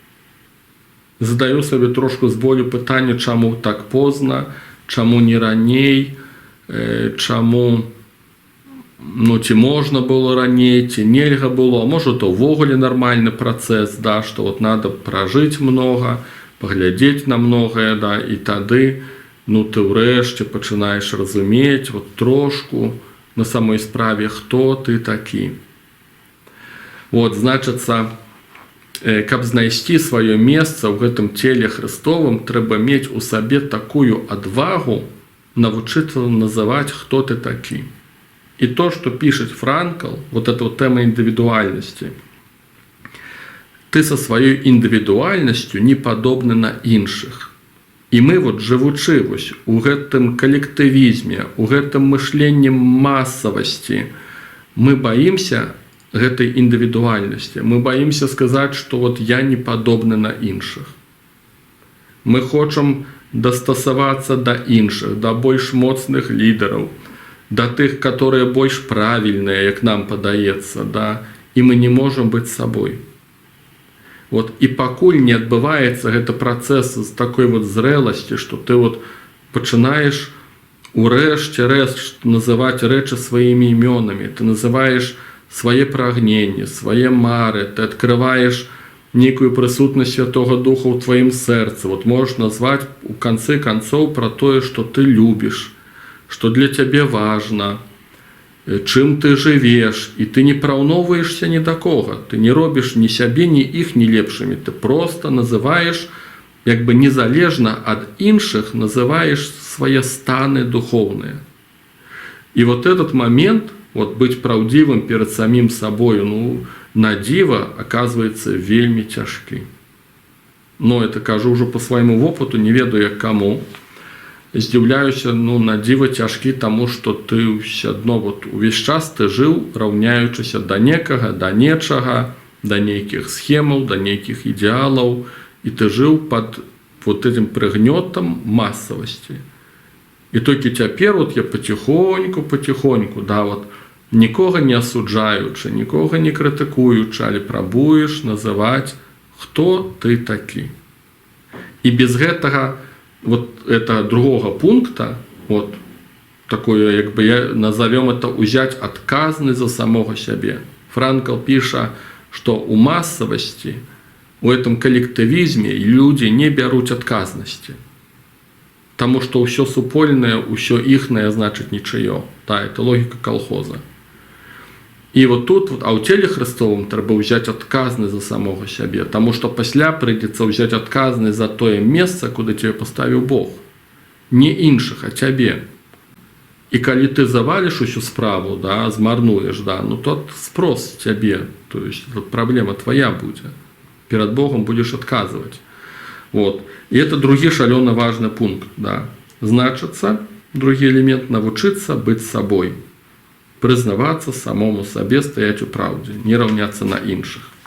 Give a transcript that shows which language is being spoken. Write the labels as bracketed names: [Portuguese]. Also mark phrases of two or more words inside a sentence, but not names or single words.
[Belarusian] Задаю сабе трошку з болю пытанне, чаму так позна, чаму не раней, чаму, ну, ці можна было раней, ці нельга было, а можа, то ўвогуле нармальны працэс, да, што вот надо пражыць много, паглядзець на многае, да, і тады, ну, ты ўрэшце пачынаеш разумець вот трошку на самой справе, хто ты такі. Вот, значыцца, каб знайсці сваё месца ў гэтым целе Христовым, трэба мець у сабе такую адвагу навучыцца называць, хто ты такі. [Russian] И то, что пишет Франкл, вот эта вот тема индивидуальности, ты со своей индивидуальностью не подобны [Belarusian] на іншых. [Russian] И мы вот живучи [Belarusian] вось у гэтым коллективизме, у гэтым мышленні массовости, [Russian] мы боимся гэтай индивидуальности. Мы боимся сказать, что вот я не подобны [Belarusian] на іншых. Мы хочам дастасавацца до іншых, до больш моцных лидеров, до тых, которые больш правильные, як нам падаецца, да, і [Russian] мы не можем [Belarusian] быць сабой. Вот, і пакуль не адбываецца гэты працэс з такой вот зрэласці, што ты вот пачынаеш урэшце рэшт называць рэчы сваімі імёнамі, ты называеш свае прагненні, свае мары, ты адкрываеш нейкую прысутнасць Святого Духа ў тваім сэрцы. Вот можаш назваць у канцы канцоў пра тое, што ты любіш, [Russian] что для тебя важно, [Belarusian] чым ты жывеш, і ты не параўноўваешся ні да кога. Ты не робіш ні сябе, ні іх не лепшымі. Ты просто называеш, як бы незалежна ад іншых, называеш свае станы духоўныя. І [Russian] вот этот момент, [Belarusian] вот быць праўдзівым перад самім сабою, ну, на дзіва, оказывается, вельмі цяжкі. [Russian] Но это [Belarusian] кажу ўжо по свайму вопыту, не ведаю як каму. Здзіўляюся, ну, на дзіва цяжкі, таму што ты ўсё адно вот увесь час ты жыў, раўняючыся да некага, да нечага, да нейкіх схемаў, да нейкіх ідэалаў, і ты жыў пад вот этим прыгнётам масавасці. І толькі цяпер вот я потихоньку, да, вот нікога не асуджаючы, нікога не крытыкуючы, але прабуеш называць, хто ты такі. І без гэтага [Russian] вот это другого пункта, вот такое, як бы я назовем это, узять отказность за самого себе. Франкл пиша, что у массовости, у этом коллективизме люди не берут отказности. Потому что все супольное, все ихное, значит ничего. Да, это логика колхоза. [Belarusian] І от тут, а ў целе Христовым трэба ўзяць адказнасць за самого сябе, таму што пасля прыйдзецца ўзяць адказнасць за тое месца, куды цябе паставіў Бог. Не іншых, а цябе. І калі ты заваліш усю справу, да, змарнуеш, да, ну тот спрос цябе, [Russian] то есть [Belarusian] праблема твоя будзе. Перад Богом будзеш адказваць. Вот. І это другі шалёна важны пункт. Да. Значыцца, другі элемент, навучыцца быць сабой. Прызнавацца самому сабе, стаяць у праўдзе, не раўняцца на іншых.